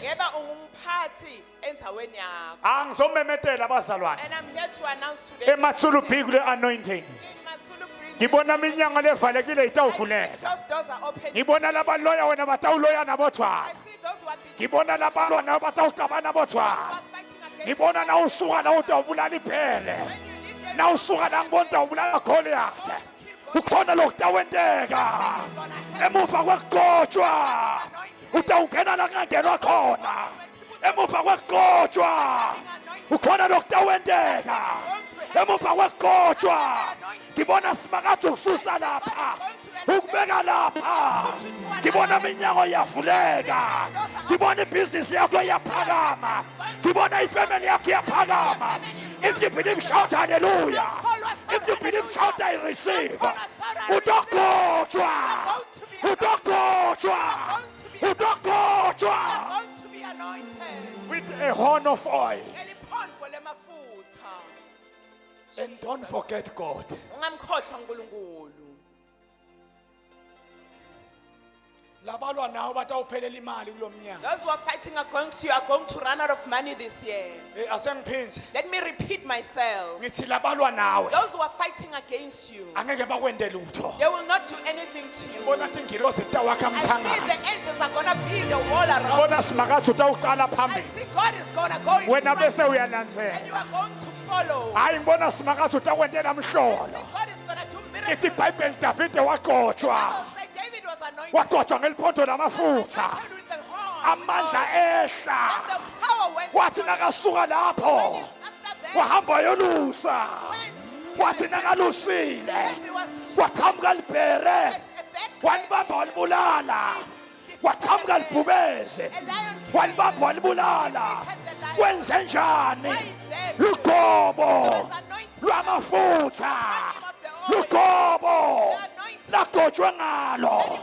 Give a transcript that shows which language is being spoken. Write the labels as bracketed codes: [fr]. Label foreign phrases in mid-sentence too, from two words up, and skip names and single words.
[ss] ngeba ungumphathi endzaweni yakho. Angizomemetela abazalwane. [en] And I'm here to announce today. [ss] Ematsulu bhikule anointing. [en] In Matsulu Bridge, [ss] Ngibona iminyango levalekile itawuvuleka. [en] closed doors are open. [ss] Ngibona labaloya wena batawuloya [en] I [ss] nabotshwana. [en] see those who are beating, [ss] Ngibona labalwa nabo batawuxabana [en] who [ss] botshwana. [en] are fighting against [ss] Ngibona na usuka la utawubulala iphele. [en] when you leave there, [ss] Na usuka la ngibona utawubulala Goliath. Ukhona lokutawenteka. Emuva kwekugotshwa. Utawungena la kungangenwa khona. Emuva kwekugotshwa. Ukhona lokutawenteka. Emuva kwekugotshwa. Ngibona simakathi ukususa lapha. Ukubeka lapha. Ngibona iminyango iyavuleka. Ngibona ibhizinisi yakho iyaphakama. Ngibona ifamily yakho iyaphakama. [en] If you believe, shout hallelujah. If you believe, shout I receive. [ss] Udokotshwa. Udokotshwa. Udokotshwa. [en] going to be anointed. With a horn of oil. [ss] Ngeliphondvo lemafutha. [en] And don't forget God. [ss] Ungamkhohlwa uNkulunkulu. Labalwa nawo batawuphelela imali kulo mnyaka. [en] Those who are fighting against you are going to run out of money this year. [ss] Asengiphindze. [en] Let me repeat myself. [ss] Ngithi labalwa nawe. [en] Those who are fighting against you, [ss] Angeke bakwente lutho. [en] they will not do anything to you. [ss] Bona tingilozi tawakha [en] I see [ss] mthangala. [en] the angels are going to build a wall around [ss] Bona [en] you. [ss] simakathi utawuqala [en] I [ss] phambili. [en] see God is going to go in [ss] Wena [en] front [ss] bese [en] and [ss] uyalandzela. [en] you are going to follow. [ss] Hayi ngibona simakathi utakwentela mhlolo. [en] God is going to do miracles. [ss] Ithi iBhayibheli Davide waqotshwa. [en] Bible said David was anointed. [ss] Waqotshwa ngeliphonto lamafutha. [en] Anointed with the horn. [ss] Amandla [en] And [ss] ehla. [en] the power went [ss] Wathi [en] upon him. [ss] nakasuka lapho. [en] After that, [ss] Wahamba yolusa. [en] when [ss] Wathi nakalusile. [en] as he was [ss] Waqhamuka libhere. [en] a bad [ss] Walibamba walibulala. Waqhamuka libhubeze. [en] a lion [ss] Walibamba walibulala. Wenze njani? Lugobo lwamafutha. Lugobo lagotshwe ngalo.